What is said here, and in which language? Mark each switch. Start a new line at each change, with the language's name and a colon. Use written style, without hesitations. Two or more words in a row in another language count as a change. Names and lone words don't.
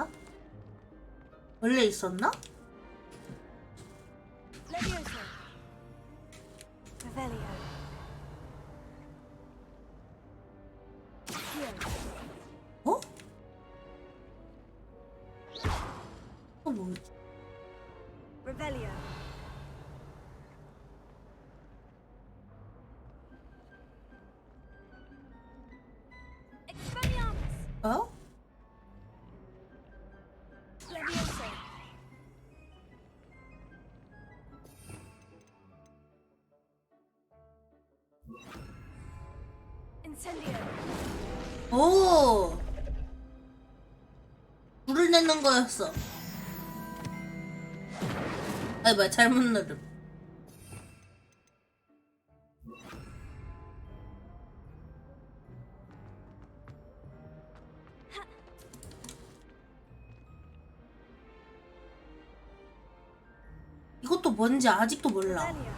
Korean: 원래 있었나? Levioso. Revelio. 어? 뭐지? Revelio. 어? Levioso. Incendio. 오! 불을 내는 거였어. 아이 뭐야, 잘못 누름. 이것도 뭔지 아직도 몰라.